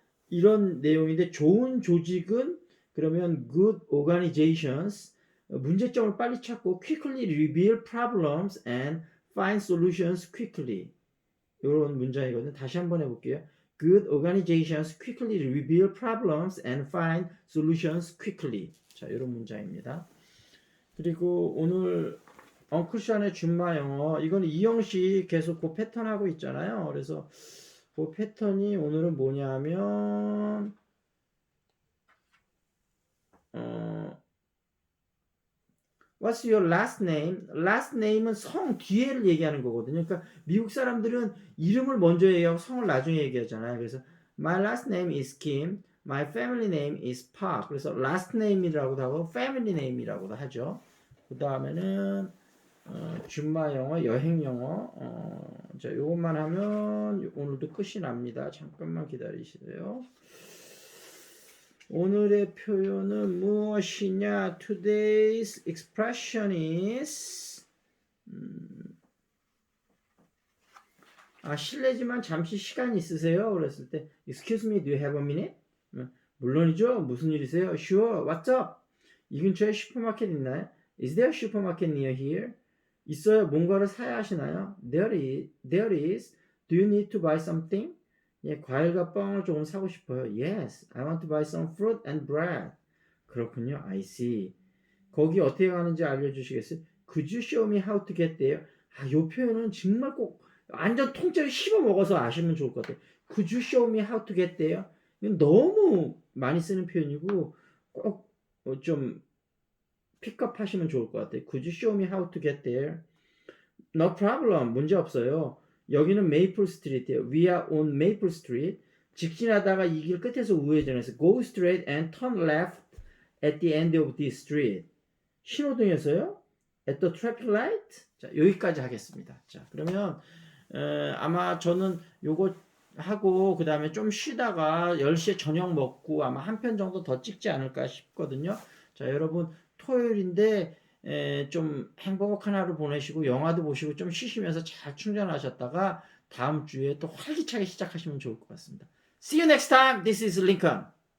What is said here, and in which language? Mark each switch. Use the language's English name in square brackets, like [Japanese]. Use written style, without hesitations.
[Korean] 이런 내용인데 좋은 조직은 그러면 good organizations 문제점을 빨리 찾고 [English] quickly reveal problems and find solutions quickly. [Korean] 이런 문장이거든요. 다시 한번 해볼게요. [English] Good organizations quickly reveal problems and find solutions quickly. [Korean] 자, 이런 문장입니다. 그리고 오늘 엉클션의 준마 영어 이거는 이형식 계속 그 패턴 하고 있잖아요. 그래서 그 패턴이 오늘은 뭐냐면 [English] What's your last name? [Korean] Last name은 성 뒤에를 얘기하는 거거든요. 그러니까 미국 사람들은 이름을 먼저 얘기하고 성을 나중에 얘기하잖아요. [English] 그래서 My last name is Kim. My family name is Park. [Korean] 그래서 last name이라고도 하고 family name이라고도 하죠. 그 다음에는 준마 영어, 여행 영어. 자, 요것만 하면 오늘도 끝이 납니다. 잠깐만 기다리시세요. 오늘의 표현은 무엇이냐? [English] Today's expression is [Korean] 실례지만 잠시 시간 있으세요? 그랬을 때 [English] Excuse me, do you have a minute? [Korean] 물론이죠. 무슨 일이세요? [English] Sure, what's up? [Korean] 이 근처에 슈퍼마켓 있나요? [English] Is there a supermarket near here? [Korean] 있어요. 뭔가를 사야 하시나요? [English] There is. Do you need to buy something? [Korean] 예, 과일과 빵을 조금 사고 싶어요. [English] Yes, I want to buy some fruit and bread. [Korean] 그렇군요. [English] I see. [Korean] 거기 어떻게 가는지 알려주시겠어요? [English] Could you show me how to get there? [Korean] 이 표현은 정말 꼭 완전 통째로 씹어 먹어서 아시면 좋을 것 같아요. [English] Could you show me how to get there? [Korean] 이건 너무 많이 쓰는 표현이고 꼭 좀 픽업 하시면 좋을 것 같아요. [English] Could you show me how to get there? No problem. [Korean] 문제 없어요. 여기는 메이플 스트리트예요. [English] We are on Maple Street. [Korean] 직진하다가 이 길 끝에서 우회전해서 [English] Go straight and turn left at the end of this street. [Korean] 신호등에서요? [English] At the traffic light? [Korean] 자, 여기까지 하겠습니다. 자, 그러면 아마 저는 요거 하고 그 다음에 좀 쉬다가 10시에 저녁 먹고 아마 한 편 정도 더 찍지 않을까 싶거든요. 자, 여러분 토요일인데 좀 행복한 하루 보내시고 영화도 보시고 좀 쉬시면서 잘 충전하셨다가 다음 주에 또 활기차게 시작하시면 좋을 것 같습니다. [English] See you next time. This is Lincoln.